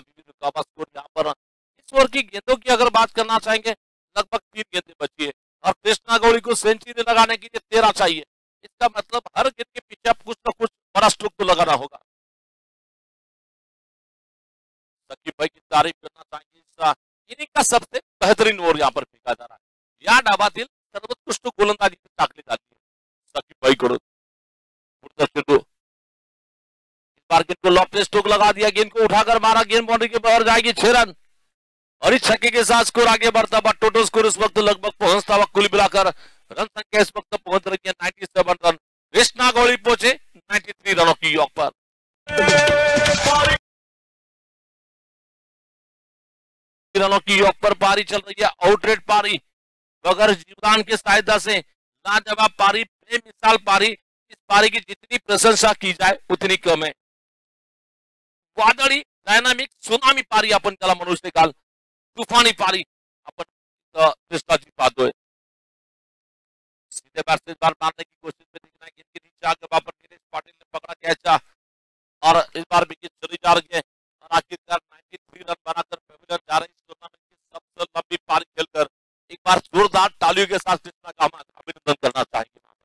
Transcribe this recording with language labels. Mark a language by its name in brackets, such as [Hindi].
[Hindi] अभी भी रुकावा स्कोर यहाँ पर इस ओवर की गेंदों की अगर बात करना चाहेंगे लगभग 3 गेंदें बची है और कृष्णा गौड़ी को सेंचुरी लगाने के लिए 13 चाहिए. इसका मतलब हर गेंद के पीछे आप कुछ ना कुछ बड़ा स्ट्रोक तो लगाना होगा. शकीब भाई की तारीफ करना चाहेंगे. इनिंग का सबसे बेहतरीन ओवर यहाँ पर फेंका जा रहा है. [Marathi] या डावातील सर्वोत्कृष्ट गोलंदाजी टाकली [Hindi] जाती है [Marathi] शकीब भाई कडून. पुढचा चेंडू [Hindi] गेंद को लॉफ्ट स्ट्रोक लगा दिया. गेंद को उठाकर मारा. गेंद बाउंड्री के बाहर जाएगी 6 रन और इस छक्के के साथ स्कोर आगे बढ़ता हुआ टोटल स्कोर इस वक्त लगभग पहुंचता हुआ कुल मिलाकर रन संख्या इस वक्त पहुंच रही है 97 रन. कृष्णा गौड़ी पहुंचे 93 रनों की योग पर. रनों की योग पर पारी चल रही है. आउटरेट पारी बगैर जीवदान के सहायता से लाजवाब पारी, बेमिसाल पारी. इस पारी की जितनी प्रशंसा की जाए उतनी कम है. [Marathi] वादळी डायनामिक सुनामी पारी आपण त्याला म्हणू शकाल. तुफानी पारी आपण कृष्णाची पाहतोय. [Hindi] सीधे बैट से बार मारने की कोशिश में दिखना. गेंद के नीचे आगे वहां पर दिनेश पाटिल ने पकड़ा कैचा और इस बार विकेट चली जा रही है और आखिरकार 93 रन बनाकर पेविलियन जा रही. इस टूर्नामेंट की सबसे लंबी पारी खेलकर एक बार जोरदार तालियों के साथ कृष्णा का हम अभिनंदन करना चाहेंगे।